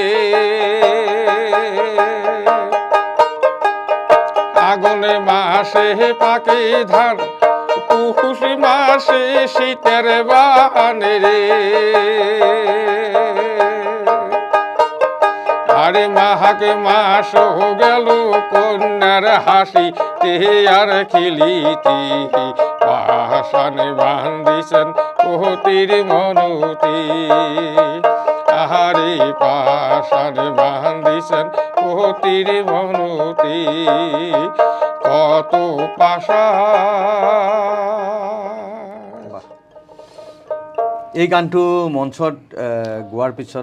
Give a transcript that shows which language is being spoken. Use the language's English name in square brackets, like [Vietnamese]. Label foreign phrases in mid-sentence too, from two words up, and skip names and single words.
[Bangla] আগুন মাসে পাকে ধান পুষ মাসে শীতের বান রে আরে মাঘ মাস গেল কন্যার হাসি তে আর খেলিতে পাশান বান্ধিছেন পতির মনতে আহারে পাশান বান্ধিছেন পতির মনতে কত পাশা। [Assamese] এই গানটো মঞ্চত গোৱাৰ পিছত